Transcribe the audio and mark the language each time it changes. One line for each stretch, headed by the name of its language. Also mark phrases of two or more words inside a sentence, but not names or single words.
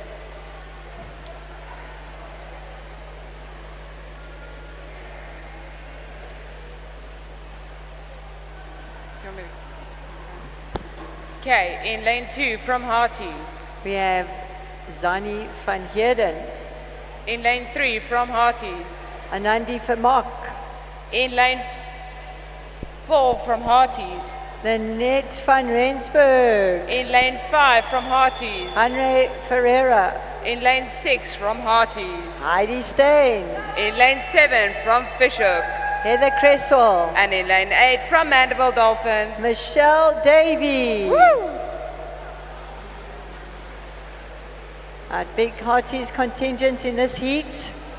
English: Okay, in lane 2 from Hearties. We have Zani van Heerden, In lane 3 from Hearties. Anandi Vermaak, In lane 4 from Hearties. Lynette van Rensburg, In lane 5 from Hearties. Andre Ferreira, In lane 6 from Hearties. Heidi Steen, In lane 7 from Fishhook. Heather Cresswell, And in lane 8 from Mandela Dolphins. Michelle Davey. Woo! Our big Hearties contingent in this heat.